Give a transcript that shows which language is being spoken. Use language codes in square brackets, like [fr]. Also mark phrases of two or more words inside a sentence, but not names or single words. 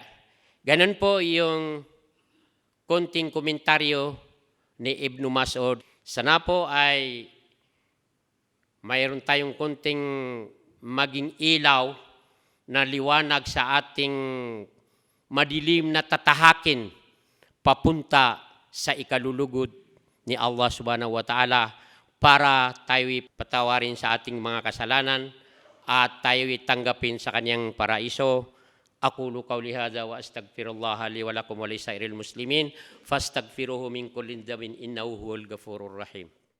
[tl] Ganun po yung konting komentaryo ni Ibn Mas'ud. Sana po ay mayroon tayong konting maging ilaw na liwanag sa ating madilim na tatahakin papunta sa ikalulugod ni Allah [ar] سبحانه وتعالى, [tl] para tayo'y patawarin sa ating mga kasalanan at tayo'y tanggapin sa kanyang paraiso. [ar] أقول قولي هذا وأستغفر الله لي ولكم ولسائر المسلمين فاستغفروه من كل ذنب إنه هو الغفور الرحيم.